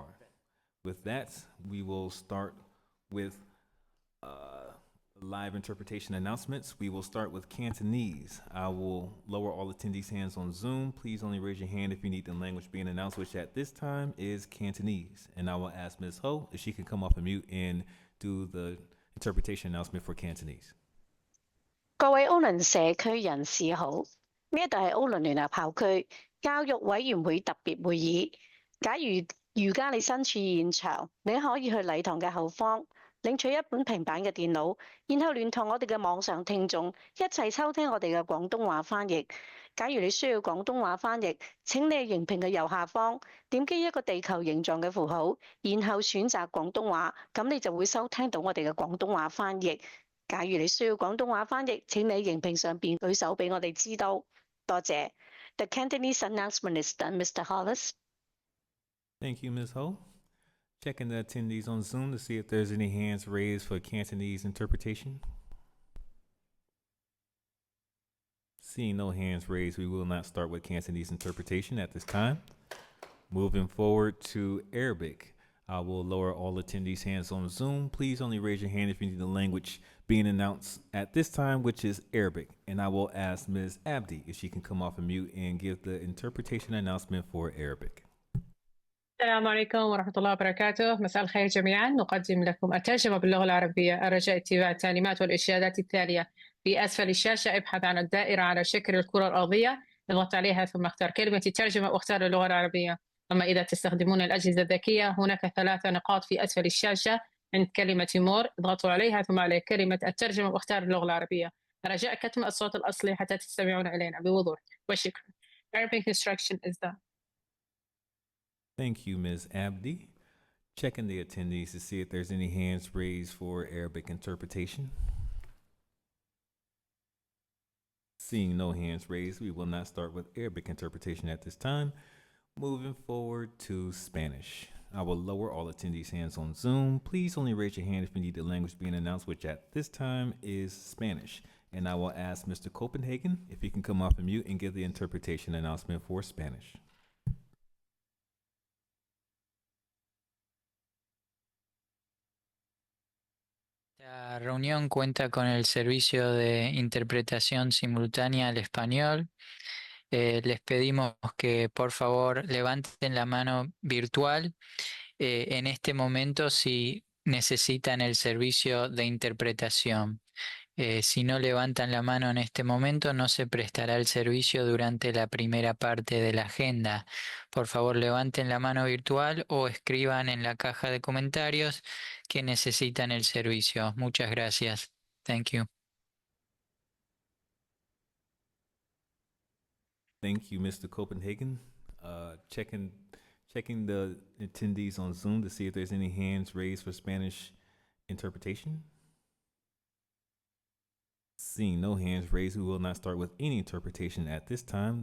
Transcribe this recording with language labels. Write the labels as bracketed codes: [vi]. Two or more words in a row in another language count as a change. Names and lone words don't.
[en] With that, we will start with live interpretation announcements. We will start with Cantonese. I will lower all attendees' hands on Zoom. Please only raise your hand if you need the language being announced, which at this time is Cantonese. And I will ask Ms. Ho if she can come off and mute and do the interpretation announcement for Cantonese. [yue] 各位奧倫社區人士好，呢一度係奧倫聯合校區教育委員會特別會議。假如而家你身處現場，你可以去禮堂嘅後方領取一本平板嘅電腦，然後聯同我哋嘅網上聽眾一齊收聽我哋嘅廣東話翻譯。假如你需要廣東話翻譯，請你喺熒屏嘅右下方點擊一個地球形狀嘅符號，然後選擇廣東話，咁你就會收聽到我哋嘅廣東話翻譯。假如你需要廣東話翻譯，請你喺熒屏上邊舉手俾我哋知道。 [en] 多謝。The Cantonese announcement is done, Mr. Hollis. Thank you, Ms. Ho. Checking the attendees on Zoom to see if there's any hands raised for Cantonese interpretation. Seeing no hands raised, we will not start with Cantonese interpretation at this time. Moving forward to Arabic. I will lower all attendees' hands on Zoom. Please only raise your hand if you need the language being announced at this time, which is Arabic. And I will ask Ms. Abdi if she can come off and mute and give the interpretation announcement for Arabic. [ar] السلام عليكم ورحمة الله وبركاته. مساء الخير جميعا. نقدم لكم الترجمة باللغة العربية. الرجاء اتباع التعليمات والإرشادات التالية. في أسفل الشاشة ابحث عن الدائرة على شكل الكرة الأرضية، اضغط عليها ثم اختار كلمة الترجمة واختار اللغة العربية. أما إذا تستخدمون الأجهزة الذكية هناك 3 نقاط في أسفل الشاشة عند كلمة مور، اضغطوا عليها ثم على كلمة الترجمة واختار اللغة العربية. رجاء كتم الصوت الأصلي حتى تستمعون إلينا بوضوح وشكرا. [en] Arabic instruction is done. Thank you, Ms. Abdi. Checking the attendees to see if there's any hands raised for Arabic interpretation. Seeing no hands raised, we will not start with Arabic interpretation at this time. Moving forward to Spanish. I will lower all attendees' hands on Zoom. Please only raise your hand if you need the language being announced, which at this time is Spanish. And I will ask Mr. Copenhagen if he can come off and mute and give the interpretation announcement for Spanish. [es] La reunión cuenta con el servicio de interpretación simultánea al español. Les pedimos que por favor levanten la mano virtual en este momento si necesitan el servicio de interpretación. Si no levantan la mano en este momento, no se prestará el servicio durante la primera parte de la agenda. Por favor, levanten la mano virtual o escriban en la caja de comentarios que necesitan el servicio. Muchas gracias. [en] Thank you. Thank you, Mr. Copenhagen. Checking the attendees on Zoom to see if there's any hands raised for Spanish interpretation. Seeing no hands raised, we will not start with any interpretation at this time.